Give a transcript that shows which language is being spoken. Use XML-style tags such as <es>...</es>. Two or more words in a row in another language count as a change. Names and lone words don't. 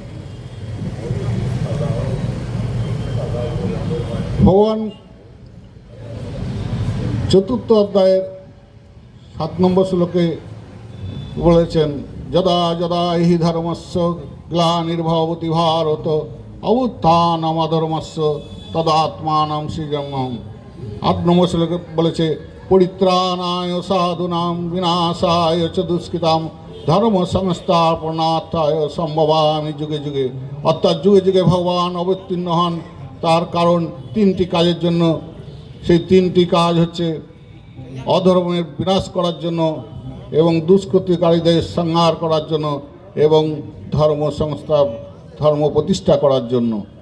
<bn>ভগবান 4th অধ্যায়ের 7 নম্বর শ্লোকে বলেছেন,</bn> <sa>যদা যদা হি ধর্মস্য গ্লানির্ভবতি ভারত অবুত্থানমধর্মস্য তদাত্মানম সৃজনম।</sa> <bn>8 নম্বর শ্লোকে বলেছে,</bn> <sa>পরিত্রাণায় সাধুনাম বিনাশায় চ দুষ্কৃতাম ধর্ম সংস্থাপনার্থায় সম্ভবামি যুগে যুগে।</sa> <bn>অর্থাৎ যুগে যুগে ভগবান অবতীর্ণ হন তার কারণ তিনটি কাজের জন্য। সেই তিনটি কাজ হচ্ছে অধর্মের বিনাশ করার জন্য, এবং দুষ্কৃতিকারীদের সংহার করার জন্য, এবং ধর্ম প্রতিষ্ঠা করার জন্য।</bn>